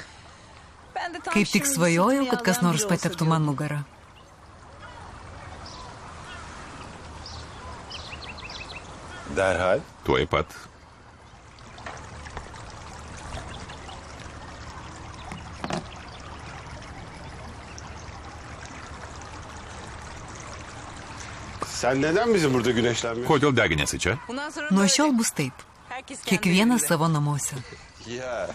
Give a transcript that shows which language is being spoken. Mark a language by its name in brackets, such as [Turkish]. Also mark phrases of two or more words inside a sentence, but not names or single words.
[Lithuanian] Kaip tik svajojau, kad kas nors pateptų man nugarą. [Turkish] Derhal. [Lithuanian] Tuoj pat. [Turkish] Sen neden bizim burada güneşlenmiyorsun? [Lithuanian] Kodėl deginėsi čia? Nuo šiol bus taip. Kiekvienas savo namuose. [Turkish] Ya.